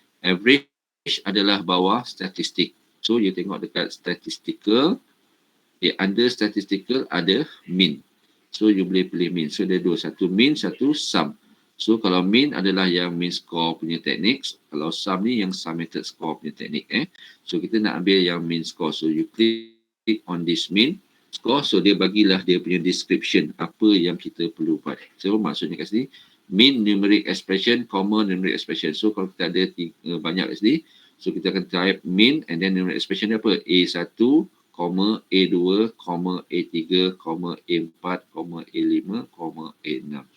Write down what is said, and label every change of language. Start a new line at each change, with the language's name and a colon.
Malay: Average adalah bawah statistik. So you tengok dekat statistical.
English: Under statistical
Malay: ada mean. So you boleh pilih mean. So ada dua, satu mean, satu sum. So kalau mean adalah yang mean score punya teknik. Kalau sum ni yang summated score punya teknik. So kita nak ambil yang mean score.
English: So you click on this mean score.
Malay: So dia bagilah dia punya description apa yang kita perlu buat. So maksudnya kat sini mean numeric expression, comma numeric expression. So kalau kita ada banyak kat sini, so kita akan
English: type mean and then numeric expression
Malay: dia apa?
English: A1, A2, A3, A4, A5, A6.